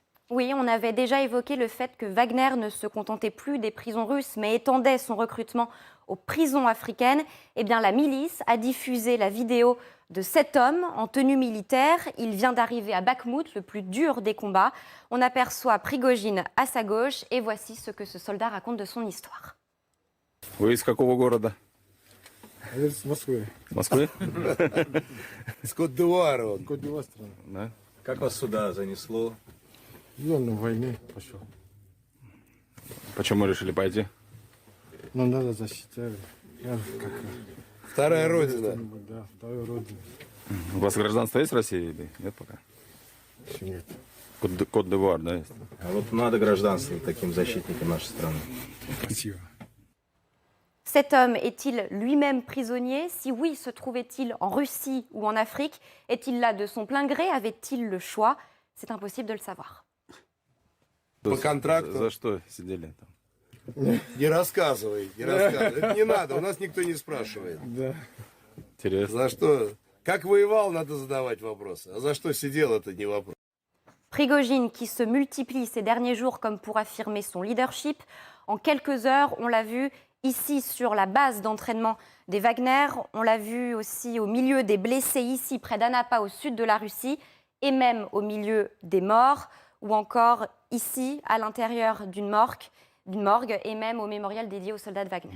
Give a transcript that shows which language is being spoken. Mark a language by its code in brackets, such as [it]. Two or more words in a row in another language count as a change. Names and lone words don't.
[fr] Oui, on avait déjà évoqué le fait que Wagner ne se contentait plus des prisons russes, mais étendait son recrutement aux prisons africaines. Eh bien, la milice a diffusé la vidéo de cet homme en tenue militaire. Il vient d'arriver à Bakhmout, le plus dur des combats. On aperçoit Prigojine à sa gauche, et voici ce que ce soldat raconte de son histoire. [ru] Вы из какого города? С Москвы. С Москвы? С Кот-д'Ивуара. Кот-д'Ивуар страна. Да. Как вас сюда занесло? Я на войне пошел. Почему решили пойти? Но надо защищать. Я как... Вторая родина. Да, вторую родину. У вас гражданство есть в России или нет пока? Еще нет. Кот-д'Ивуар, да, есть? А вот надо гражданство таким защитникам нашей страны. Спасибо. [fr] Cet homme est-il lui-même prisonnier? Si oui, se trouvait-il en Russie ou en Afrique? Est-il là de son plein gré? Avait-il le choix? C'est impossible de le savoir. [ru] По контракту. За что сидели там? Не рассказывай, не рассказывай. Это не надо, у нас никто не spрашивает. Да. Интересно. За что? Как воевал, надо задавать вопросы. А за что сидел, это не вопрос. [fr] Prigojine qui se multiplie ces derniers jours comme pour affirmer son leadership. En quelques heures, on l'a vu ici sur la base d'entraînement des Wagner. On l'a vu aussi au milieu des blessés ici près d'Anapa au sud de la Russie et même au milieu des morts ou encore ici à l'intérieur d'une morgue et même au mémorial dédié aux soldats de Wagner.